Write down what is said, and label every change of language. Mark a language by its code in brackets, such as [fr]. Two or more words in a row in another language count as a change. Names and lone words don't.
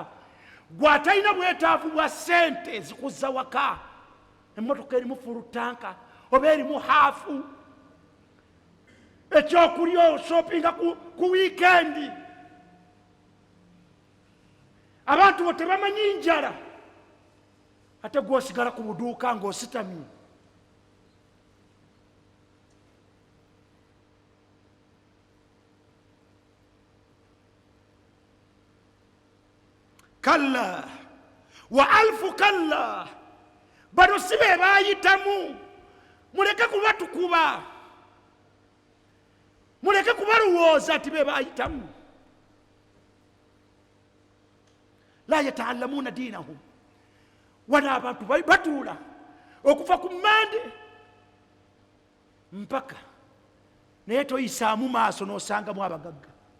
[lg] Gwatalina bwetaavu bwa ssente zikuzza waka, emmotoka erimu fulutanka oba erimu haafu, ekyokulya oshopinga ku wiikendi. Abantu bo tebamanyi njala ate gwosigala ku buduuka ng'ositamye. [ar] كلا وألف كلا, [lg] bano si be baayitamu. Muleke kubatukuba, muleke kubalowooza ati be baayitamu. [ar] لا يتعلمون دينهم, [lg] wana abantu batuula okuva ku mmande mpaka naye toyisaamu maaso n'osangamu abagagga.